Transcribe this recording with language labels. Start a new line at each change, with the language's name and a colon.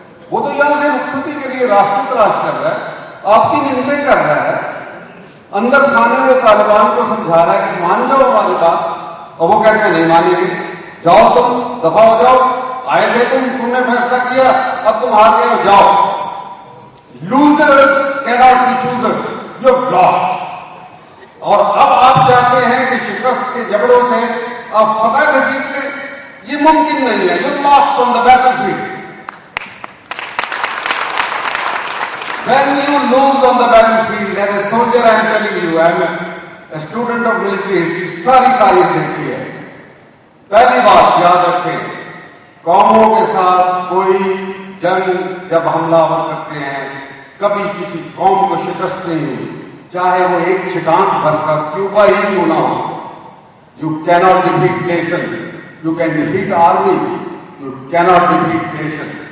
Hindi: वो तो यहां से रुखसती के लिए रास्ते तलाश कर रहा है, आपकी मिन्नतें कर रहा है, अंदर खाने में तालिबान को समझा रहा है कि मान जाओ हमारी बात, और वो कहते हैं नहीं मानेंगे, जाओ तुम दफा हो जाओ, आए थे तुमने फैसला किया, अब तुम हार गए हो, जाओ।
English: Losers cannot be choosers, you have lost.
Hindi: और अब आप चाहते हैं कि शिकस्त के जबड़ों से आप फतह नसीब करें, ये मुमकिन नहीं है।
English: You lost on the battlefield. When you lose on the battlefield, as a soldier, I am telling you, I am a student of military history,
Hindi: सारी तारीख देखी है। पहली बात याद रखें, कौमों के साथ कोई जंग जब हमलावर करते हैं, कभी किसी कौम को शिकस्त नहीं हुई, चाहे वो एक छिटांक भरकर क्यूबा ही क्यों ना हो।
English: You cannot defeat nation, you can defeat army, you cannot defeat nation.